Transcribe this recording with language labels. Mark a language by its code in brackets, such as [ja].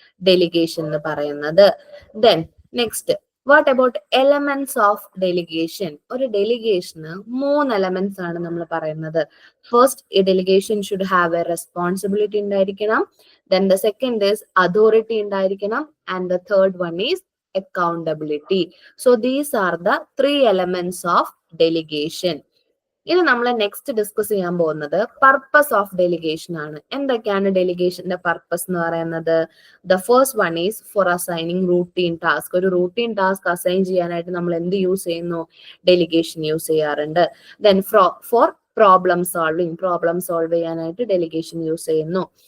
[ml] Delegation എന്ന് പറയുന്നത്. [en] Then next, what about elements of delegation? ഒരു ഡെലിഗേഷന് 3 elements ആണ് നമ്മൾ പറയുന്നത്. ഫസ്റ്റ്, ഈ delegation should have a responsibility ഉണ്ടായിരിക്കണം. Then the second is authority ഉണ്ടായിരിക്കണം. And the third one is accountability. So these are the 3 elements of delegation. [ml] ഇനി നമ്മൾ next discuss ചെയ്യാൻ പോകുന്നത് പർപ്പസ് ഓഫ് ഡെലിഗേഷൻ ആണ്. എന്തൊക്കെയാണ് ഡെലിഗേഷന്റെ പർപ്പസ് എന്ന് പറയുന്നത്? [en] The first one is for assigning routine task. [ml] ഒരു റൂട്ടീൻ ടാസ്ക് അസൈൻ ചെയ്യാനായിട്ട് നമ്മൾ എന്ത് യൂസ് ചെയ്യുന്നു? ഡെലിഗേഷൻ യൂസ് ചെയ്യാറുണ്ട്. ദെൻ ഫോർ പ്രോബ്ലം സോൾവ് ചെയ്യാനായിട്ട് ഡെലിഗേഷൻ യൂസ് ചെയ്യുന്നു.